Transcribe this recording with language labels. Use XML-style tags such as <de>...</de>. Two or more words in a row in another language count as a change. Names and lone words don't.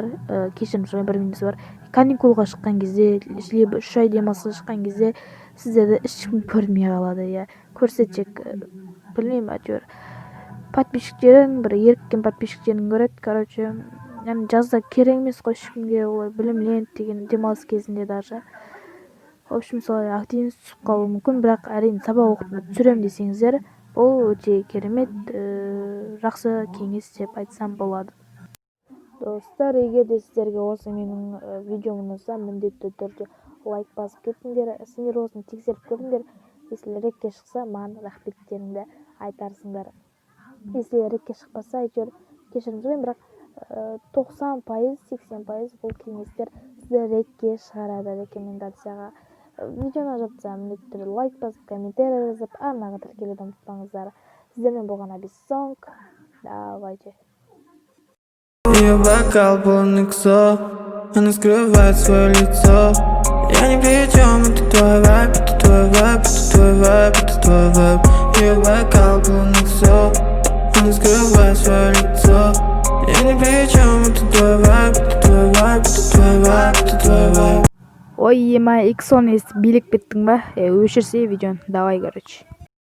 <kk>Кешірім сұраймын, бір минусы бар. Каникулға шыққан кезде, либо 3 ай демалысқа шыққан кезде сіздерді ешкім көрмей қалады. Көрсетсек, білмеймін, әйтеуір подписчиктерің, бір еріккен подписчиктерін көреді. Жазда керек емес қой ешкімге, олай білімленеді деген демалыс кезінде даже.</kk> <ru>В общем,</ru> <kk>солай активность түсіп қалуы мүмкін, бірақ әрине сабақ уақытында түсірем десеңіздер, ол өте керемет, жақсы кеңес деп айтсам болады. Достар, егер де сіздерге осы менің видеом ұнаса, міндетті түрде лайк басып кетіңдер, сендер осыны тексеріп көріңдер. Если рекке шықса, маған рахметтеріңді айтарсыңдар. Если рекке шықпаса, әйтеуір кешірім сұраймын, бірақ 90%, 80% бұл кеңестер сізді рекке шығарады, рекомендацияға. Видеоны жатса, міндетті түрде лайк басып, комментарий жазып, арнаға тіркелуді ұмытпаңыздар. Сіздермен болған Абисон. Давайте.</kk> <ru>Ее бокал полный ксо, она скрывает свое лицо. Я ни при чем, это твой вайб, это твой вайб, это твой вайб, это твой вайб. Ее бокал полный ксо, она скрывает свое лицо. Я ни при чем, это твой вайб, это твой вайб, это твой вайб, это твой вайб.</ru> <kk>Ой, ема, XO билік беттің ба? Өшірсе видеоны, давай,</kk>